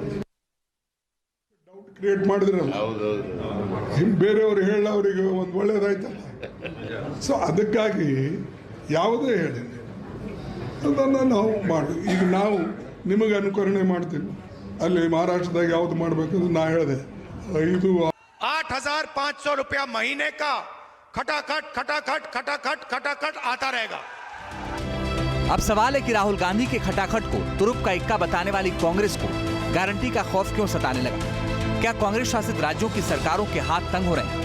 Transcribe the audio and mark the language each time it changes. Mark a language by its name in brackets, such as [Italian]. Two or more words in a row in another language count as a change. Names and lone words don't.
[English] doubt create [Kannada] ಮಾಡಿದ್ರಲ್ಲ, ಬೇರೆಯವರು ಹೇಳ ಅವರಿಗೆ ಒಂದು ಒಳ್ಳೇದಾಯ್ತಲ್ಲ. ಸೊ ಅದಕ್ಕಾಗಿ ಯಾವುದೇ ಹೇಳಿ ಅದನ್ನು ನಾವು ಮಾಡಿ, ಈಗ ನಾವು ನಿಮಗೆ ಅನುಕರಣೆ ಮಾಡ್ತೀವಿ. ಅಲ್ಲಿ ಮಹಾರಾಷ್ಟ್ರದಾಗ ಯಾವ್ದು ಮಾಡಬೇಕು ನಾ ಹೇಳಿದೆ [Hindi] 8,500 रुपया महीने का खटाखट खटाखट खटाखट खटाखट आता रहेगा। अब सवाल है कि राहुल गांधी के खटाखट को तुरुप का इक्का बताने वाली कांग्रेस को गारंटी का खौफ क्यों सताने लगा? क्या कांग्रेस शासित राज्यों की सरकारों के हाथ तंग हो रहे हैं?